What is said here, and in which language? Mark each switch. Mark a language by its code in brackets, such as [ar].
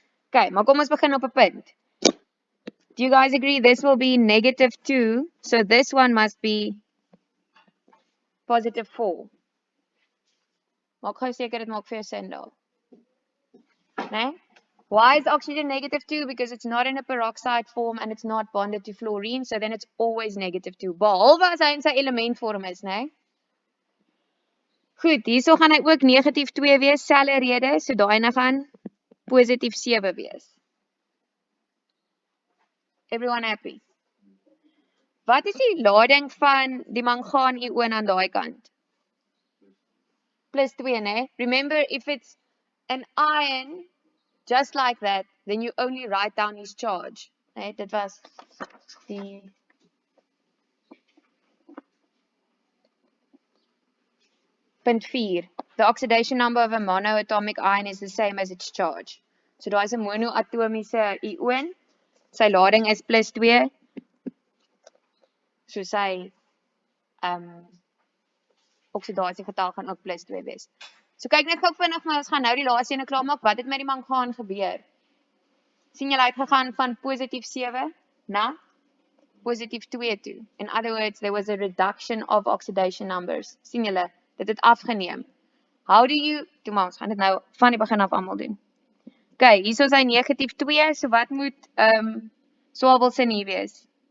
[af] Okay, maar kom ons begin op 'n punt. [en] Do you guys agree this will be -2, so this one must be +4. [af] Maak gou seker dit maak vir jou sin daar. [en] Né? Why is oxygen -2? Because it's not in a peroxide form and it's not bonded to fluorine, so then it's always -2. [af] Behalwe as hy in sy elementvorm is, né? Goed, hierso gaan hy ook -2 wees, selfe rede, so daai ene gaan +7 wees. [en] Everyone happy? [af] Wat is die lading van die mangaan-ioon aan daai kant? +2, né? [en] Remember, if it's an ion, just like that, then you only write down his charge. [af] Nee, dit was die punt 4. [en] The oxidation number of a monoatomic ion is the same as its charge. [af] So daar is 'n monoatomiese ioon. Sy lading is +2. So sy oksidasiegetal gaan ook +2 wees. So kyk net gou vinnig, maar ons gaan nou die laaste ene klaarmaak. Wat het met die mangaan gebeur? Sien julle uitgegaan van +7 na +2 toe. [en] In other words, there was a reduction of oxidation numbers. [af] Sien julle, dit het afgeneem. [en] How do you, [af] toe maar ons gaan dit nou van die begin af almal doen. Okay, hier is hy -2, so wat moet swawelsin hier wees?